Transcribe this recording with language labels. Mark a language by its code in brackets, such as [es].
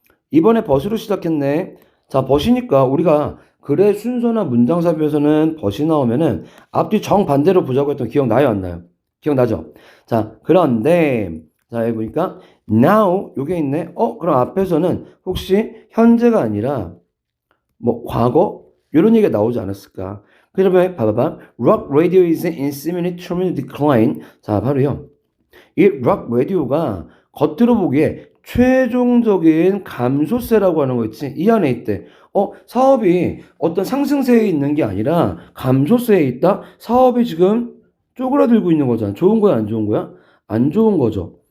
[ko] 이번에 벗으로 시작했네. 자, 벗이니까 우리가 글의 순서나 문장 삽입에서는 벗이 나오면은 앞뒤 정반대로 보자고 했던 기억나요, 안 나요? 기억나죠? 자, 그런데 자, 여기 보니까 now 요게 있네. 그럼 앞에서는 혹시 현재가 아니라 뭐 과거 이런 얘기가 나오지 않았을까? 그러면 봐봐봐. [en] Rock radio is in seemingly terminal decline. [ko] 자, 바로요. 이 rock radio가 겉으로 보기에 최종적인 감소세라고 하는 거 있지? 이 안에 있대. 사업이 어떤 상승세에 있는 게 아니라 감소세에 있다? 사업이 지금 쪼그라들고 있는 거잖아. 좋은 거야, 안 좋은 거야? 안 좋은 거죠.